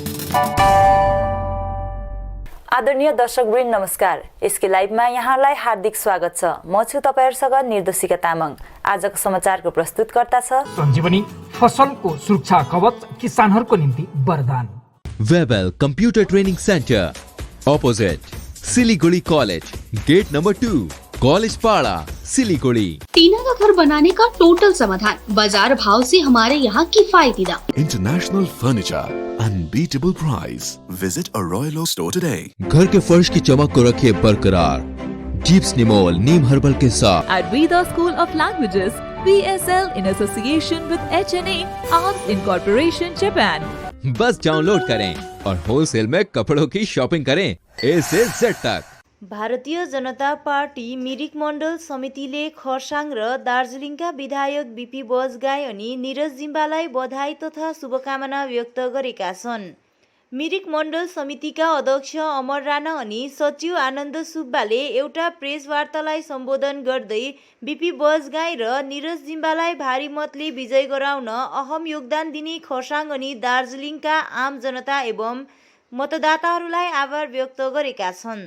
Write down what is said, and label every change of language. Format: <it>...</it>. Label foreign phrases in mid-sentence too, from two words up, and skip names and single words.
<ne>आदरणीय दर्शकवृन्द नमस्कार। यसकै लाइभमा यहाँलाई हार्दिक स्वागत छ। म छु तपाईहरुसँग निर्देशिका तामाङ। आजको समाचारको प्रस्तुतकर्ता छ सञ्जीवनी फसलको सुरक्षा कवच किसानहरुको निम्ति वरदान।</ne> <en>Webel Computer Training Center opposite Siliguri College, Gate Number 2, College Para, Siliguri.</en> <hi>टीना का घर बनाने का टोटल समाधान, बाजार भाव से हमारे यहाँ किफायती दाम।</hi> <en>International Furniture, unbeatable price. Visit a Royal Oak store today.</en> <hi>घर के फर्श की चमक को रखिए बरकरार जीप्स निमोल नीम हर्बल के साथ।</hi> <en>At Veda School of Languages, VSL in association with HNA Arms Incorporation Japan.</en> <hi>बस डाउनलोड करें और होलसेल में कपड़ों की शॉपिंग करें A से Z तक।</hi> <ne>भारतीय जनता पार्टी मिरिक मण्डल समितिले खरसाङ र दार्जिलिङका विधायक बीपी बजगाई अनि निरज जिम्बालाई बधाई तथा शुभकामना व्यक्त गरेका छन्। मिरिक मण्डल समितिका अध्यक्ष अमर राणा अनि सचिव आनन्द सुब्बाले एउटा प्रेस वार्तालाई सम्बोधन गर्दै बीपी बजगाई र निरज जिम्बालाई भारी मतले विजय गराउन अहम योगदान दिने खरसाङ अनि दार्जिलिङका आम जनता एवं मतदाताहरूलाई आभार व्यक्त गरेका छन्।</ne>